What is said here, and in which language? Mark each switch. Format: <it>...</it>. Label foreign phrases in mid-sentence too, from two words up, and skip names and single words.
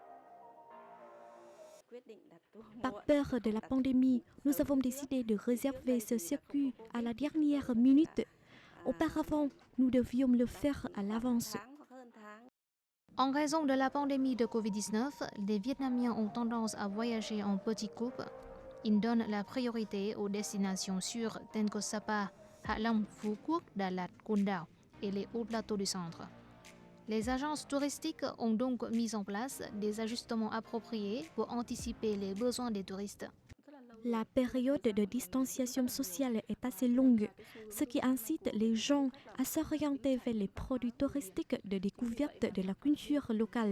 <fr>Par peur de la pandémie, nous avons décidé de réserver ce circuit à la dernière minute. Auparavant, nous devions le faire à l'avance. En raison de la pandémie de Covid-19, les Vietnamiens ont tendance à voyager en petits groupes. Ils donnent la priorité aux destinations sûres telles que Sapa, Hạ Long, Phu Quoc, Đà Lạt, Côn Đảo et les hauts plateaux du centre. Les agences touristiques ont donc mis en place des ajustements appropriés pour anticiper les besoins des touristes. La période de distanciation sociale est assez longue, ce qui incite les gens à s'orienter vers les produits touristiques de découverte de la culture locale.</fr>